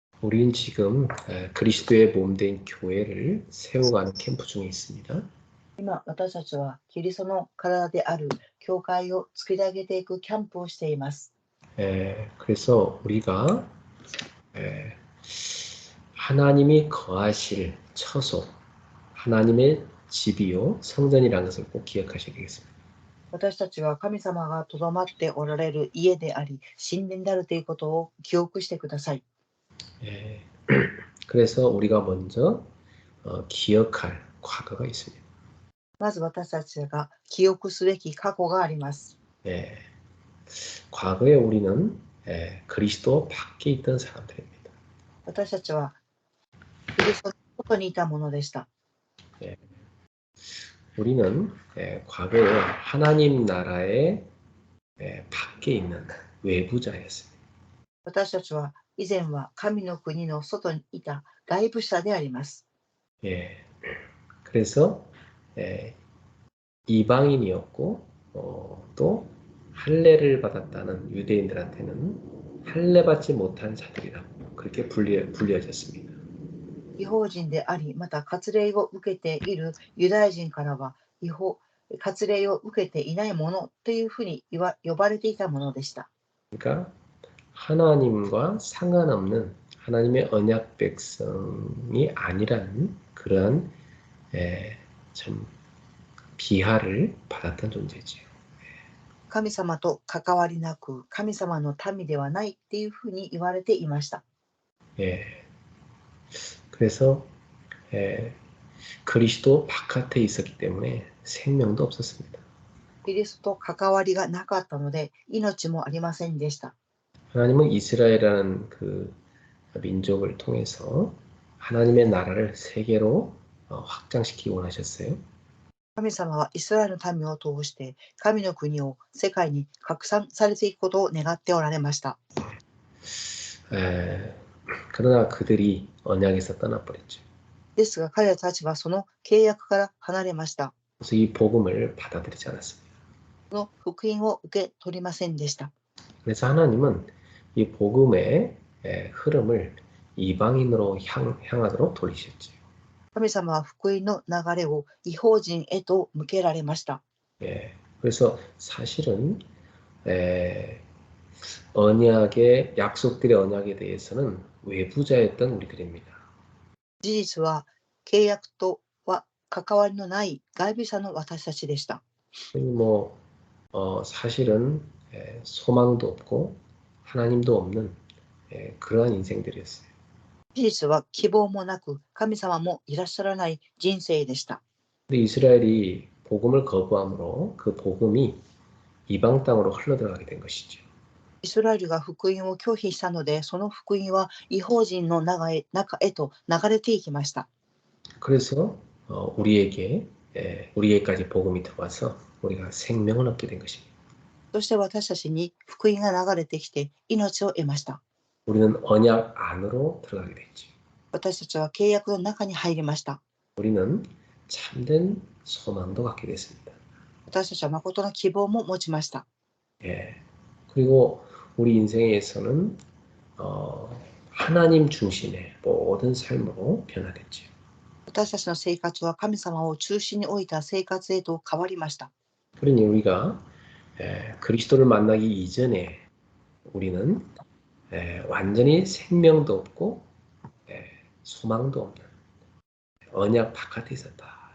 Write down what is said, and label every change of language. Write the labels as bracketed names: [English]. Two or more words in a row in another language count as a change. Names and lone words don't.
[Korean] 우리는 지금 그리스도의 몸된 교회를 세워가는 캠프 중에 있습니다. [Japanese] 今、私たちはキリストの体である教会を作り上げていくキャンプをしています。 [Korean] 그래서 우리가 하나님이 거하실 처소, 하나님의 집이요, 성전이라는 것을 꼭 기억하셔야 되겠습니다. [Japanese] 私たちは神様がとどまっておられる家であり、神殿であるということを記憶してください。 [Korean] 그래서 우리가 먼저 기억할 과거가 있습니다. [Japanese] まず私たちが記憶すべき過去があります。 [Korean] 과거에 우리는 그리스도 밖에 있던 사람들입니다. [Japanese] 私たちはキリストの外にいたものでした。 [Korean] 우리는 과거에 하나님 나라의 밖에 있는 외부자였습니다. [Japanese] 私たちは以前は神の国の外にいた外部者であります。 [Korean] 그래서 이방인이었고 또 할례를 받았다는 유대인들한테는 할례받지 못한 자들이라고 그렇게 불려졌습니다. [Japanese] 異邦人であり、また割礼を受けているユダヤ人からは割礼を受けていないものというふうに呼ばれていたものでした。 [Korean] 그러니까 하나님과 상관없는 하나님의 언약 백성이 아니라는 그런 참 비하를 받았던 존재지요. [Japanese] 神様と関わりなく、神様の民ではないっていうふうに言われていました。 [Korean] 그래서 그리스도 바깥에 있었기 때문에 생명도 없었습니다. [Japanese] キリストと関わりがなかったので、命もありませんでした。 [Korean] 하나님은 이스라엘이라는 그 민족을 통해서 하나님의 나라를 세계로 확장시키기 원하셨어요. [Japanese] 神様はイスラエルの民を通して神の国を世界に拡散されていくことを願っておられました。 [Korean] 그러나 그들이 언약에서 떠나버렸죠. [Japanese] ですが彼らたちはその契約から離れました。 [Korean] 그래서 이 복음을 받아들이지 않았습니다. [Japanese] その福音を受け取りませんでした。 [Korean] 그래서 하나님은 이 복음의 흐름을 이방인으로 향하도록 돌리셨죠. [Japanese] 神様は福音の流れを異邦人へと向けられました。 [Korean] 그래서 사실은 언약의 약속들의 언약에 대해서는 외부자였던 우리들입니다. [Japanese] 事実は契約とは関わりのない外部者の私たちでした。 [Korean] 뭐 사실은 소망도 없고 하나님도 없는 그러한 인생들이었어요. [Japanese] 事実は希望もなく神様もいらっしゃらない人生でした。 [Korean] 근데 이스라엘이 복음을 거부함으로 그 복음이 이방 땅으로 흘러들어가게 된 것이죠. [Japanese] イスラエルが福音を拒否したので、その福音は異邦人の中へと流れていきました。 [Korean] 그래서 우리에게까지 복음이 들어와서 우리가 생명을 얻게 된 것입니다. [Japanese] そして私たちに福音が流れてきて命を得ました。 [Korean] 우리는 언약 안으로 들어가게 됐죠. [Japanese] 私たちは契約の中に入りました。 [Korean] 우리는 참된 소망도 갖게 됐습니다. [Japanese] 私たちは誠の希望も持ちました。 [Korean] 그리고 우리 인생에서는 하나님 중심의 모든 삶으로 변화됐죠. [Japanese] 私たちの生活は神様を中心に置いた生活へと変わりました。 [Korean] 그러니 우리가 그리스도를 만나기 이전에 우리는 완전히 생명도 없고 소망도 없는 언약 바깥에 있었다.